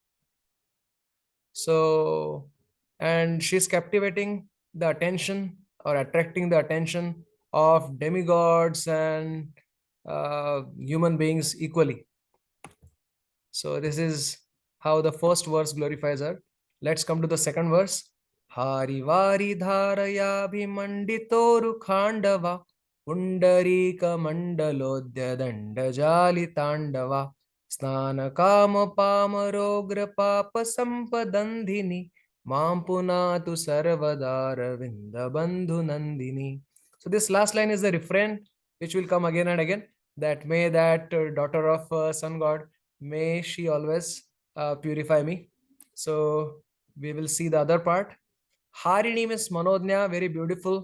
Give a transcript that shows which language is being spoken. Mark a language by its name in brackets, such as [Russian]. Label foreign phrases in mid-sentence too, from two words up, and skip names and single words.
[English] So, and she's captivating the attention or attracting the attention of demigods and human beings equally. So this is how the first verse glorifies her. Let's come to the second verse. [Sanskrit] हरिवरि धारय भिमण्डितोरु खण्डव पुण्डरीक मण्डलोद्य दण्डजलि ताण्डव स्नानकाम पामरोग्र पाप सम्पदन्धिनी मां पुनातु सर्वदार विन्द बन्धु नन्दिनी. [English] So this last line is the refrain which will come again and again, that may that daughter of sun god May she always purify me. So we will see the other part. Harini means Manodnya, very beautiful.